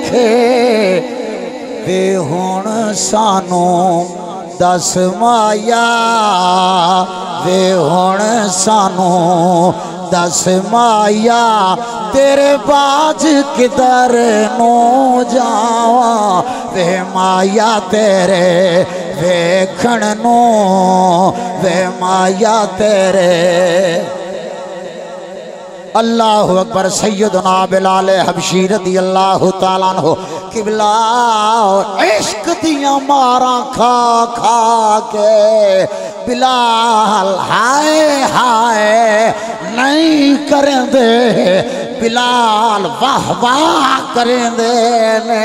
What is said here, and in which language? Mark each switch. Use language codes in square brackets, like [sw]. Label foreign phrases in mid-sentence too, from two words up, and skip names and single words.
[pa] بھلیکھے وے ہن سانوں دس مائیا وے ہن سانوں دس مائیا تیرے باجھ کدھر نوں جاواں وے مائیا تیرے ویکھن نوں وے مائیا تیرے. [ar] الله أكبر. [pa] سیدنا بلال حبشی [ar] رضي الله تعالى عنه [pa] قبلہ عشق دیاں مار کھا کھا کے بلال ہائے ہائے نہیں کریندے بلال واہ واہ کریندے نے.